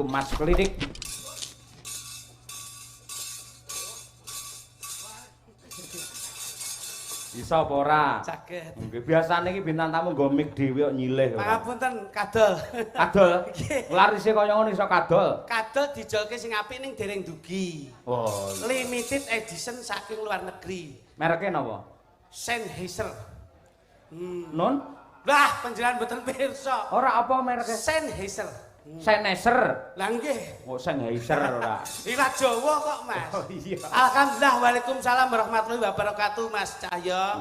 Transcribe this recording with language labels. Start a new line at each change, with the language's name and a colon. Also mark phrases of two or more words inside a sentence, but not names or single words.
Javanese: Mas Klinik. Iso apa ora? Saged. Nggih, biasane iki bintang tamu nggo mic dhewe kok nyilih. Pangapunten kadol. Kadol. Larise kaya ngono iso kadol. Kadol dijolke sing apik ning dereng dugi. Oh,
English: Limited edition
Javanese: saking
Indonesian: luar negeri.
Javanese: mereke napa? Sennheiser. Non? Lah, panjenengan mboten pirsa. Ora apa mereke? Sennheiser. Sennheiser. Lah nggih. Oh, Sennheiser ora. Ilat Jawa kok, Mas. Oh iya.
Arabic: الحمد لله، وعليكم السلام ورحمة الله وبركاته, Mas Cahyo.